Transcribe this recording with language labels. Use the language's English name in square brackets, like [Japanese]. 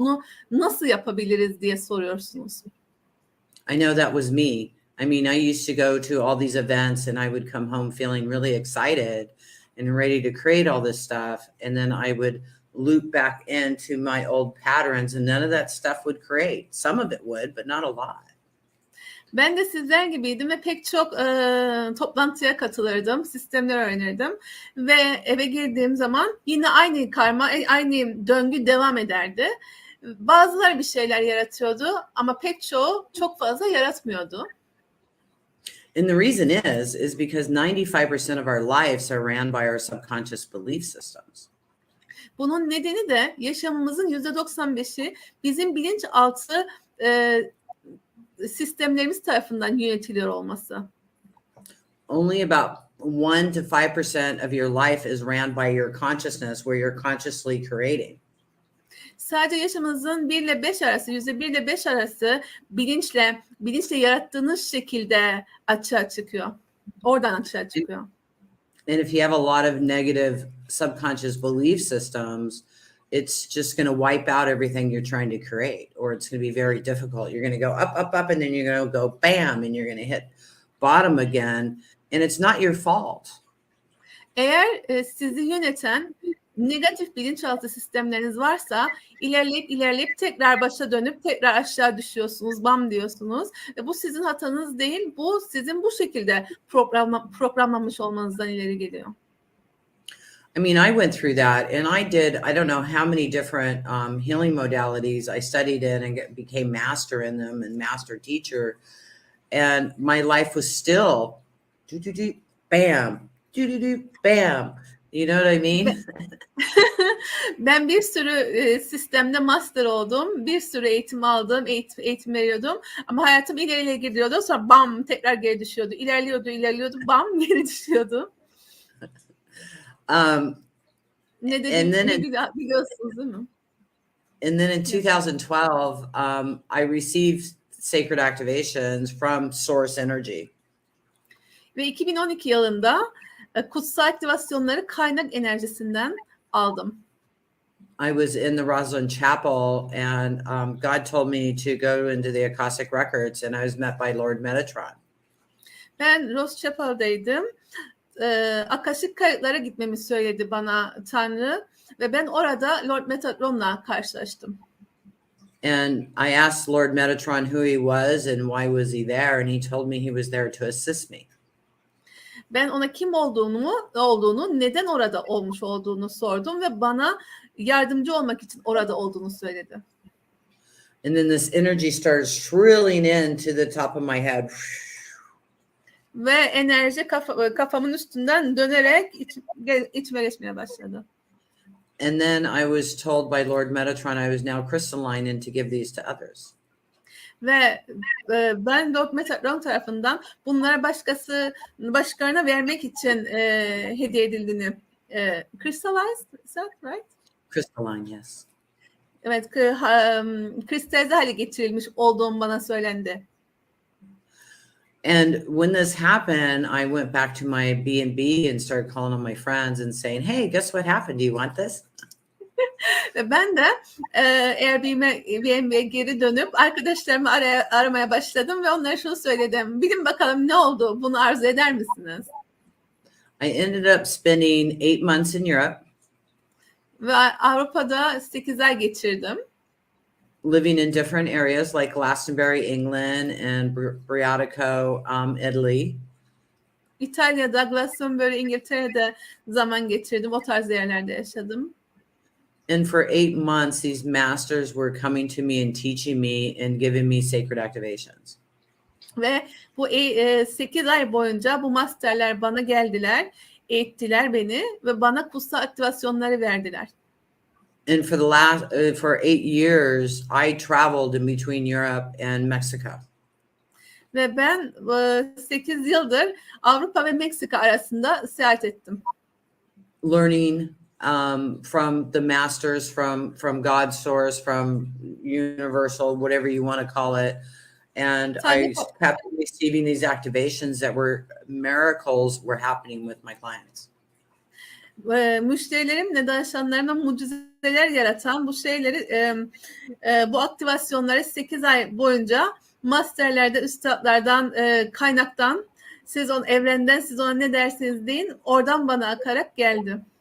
[Turkish] Bunu nasıl yapabiliriz diye soruyorsunuz. [English] I know that was me. I mean, I used to go to all these events and I would come home feeling really excited and ready to create all this stuff. And then I would loop back into my old patterns and none of that stuff would create. Some of it would, but not a lot. [Turkish] Ben de sizler gibiydim ve pek çok toplantıya katılırdım, sistemler öğrenirdim ve eve girdiğim zaman yine aynı karma, aynı döngü devam ederdi. Bazıları bir şeyler yaratıyordu ama pek çoğu çok fazla yaratmıyordu. [English] And the reason is because 95% of our lives are ran by our subconscious belief systems. [Turkish] Bunun nedeni de yaşamımızın %95'i bizim bilinçaltı sistemlerimiz tarafından yönetiliyor olması. [English] Only about 1 to 5% of your life is ran by your consciousness, where you're consciously creating. [Turkish] Sadece yaşamınızın 1 ile 5 arası, %1 ile 5 arası bilinçle yarattığınız şekilde açığa çıkıyor. Oradan açığa çıkıyor. [English] And if you have a lot of negative subconscious belief systems, it's just going to wipe out everything you're trying to create, or it's going to be very difficult. You're going to go up, and then you're going to go bam, and you're going to hit bottom again, and it's not your fault. [Turkish] Eğer sizi yöneten negatif bilinçaltı sistemleriniz varsa ilerleyip tekrar başa dönüp tekrar aşağı düşüyorsunuz, bam diyorsunuz. Ve bu sizin hatanız değil, bu sizin bu şekilde programlanmış olmanızdan ileri geliyor. [English] I mean, I went through that and I don't know how many different healing modalities I studied in and became master in them and master teacher. And my life was still bam, bam. You know what I mean? [Turkish] Ben bir sürü sistemde master oldum. Bir sürü eğitim aldım. Eğitim veriyordum. Ama hayatım ileriye gidiyordu. Sonra bam tekrar geri düşüyordu. İlerliyordu. Bam geri düşüyordu. Ne dediğimi biliyorsunuz değil mi? [English] And then in 2012, I received sacred activations from source energy. [Turkish] Ve 2012 yılında kutsal aktivasyonları kaynak enerjisinden aldım. [English] I was in the Rosalind Chapel and God told me to go into the Akashic Records and I was met by Lord Metatron. [Turkish] Ben Rose Chapel'daydım. Akasik kayıtlara gitmemi söyledi bana Tanrı ve ben orada Lord Metatron'la karşılaştım. [English] And I asked Lord Metatron who he was and why was he there, and he told me he was there to assist me. [Turkish] Ben ona kim olduğunu, neden orada olmuş olduğunu sordum ve bana yardımcı olmak için orada olduğunu söyledi. [English] And then this energy started shrilling into the top of my head. [Turkish] Ve enerji kafamın üstünden dönerek içime geçmeye başladı. [English] And then I was told by Lord Metatron I was now crystalline and to give these to others. [Turkish] Ve ben Lord Metatron tarafından bunlara başkalarına vermek için hediye edildiğini [English] crystallized, is that right? Crystalline, yes. [Turkish] Evet, kristalize hale getirilmiş olduğum bana söylendi. [English] And when this happened, I went back to my B&B and started calling on my friends and saying, hey, guess what happened? Do you want this? [Turkish] Ve ben de Airbnb'ye geri dönüp arkadaşlarımı aramaya başladım ve onlara şunu söyledim. Bilin bakalım ne oldu? Bunu arzu eder misiniz? [English] I ended up spending 8 months in Europe. [Turkish] Ve Avrupa'da 8 ay geçirdim. [English] Living in different areas like Glastonbury, England, and Briatico, Italy. [Turkish] İtalya'da, Glastonbury, İngiltere'de zaman geçirdim. O tarz yerlerde yaşadım. [English] And for 8 months, these masters were coming to me and teaching me and giving me sacred activations. [Turkish] Ve bu 8 ay boyunca bu masterler bana geldiler, eğittiler beni ve bana kutsal aktivasyonları verdiler. [English] And for for 8 years, I traveled in between Europe and Mexico. [Turkish] Ve ben 8 yıldır Avrupa ve Meksika arasında seyahat ettim. [English] Learning from the masters, from God's source, from universal, whatever you want to call it. And I kept receiving these activations that were miracles were happening with my clients. [Turkish] Müşterilerimle danışanlarıma mucizeler yaratan bu şeyleri, bu aktivasyonları 8 ay boyunca masterlerde, üstadlardan, kaynaktan, evrenden, siz ona ne derseniz deyin, oradan bana akarak geldi.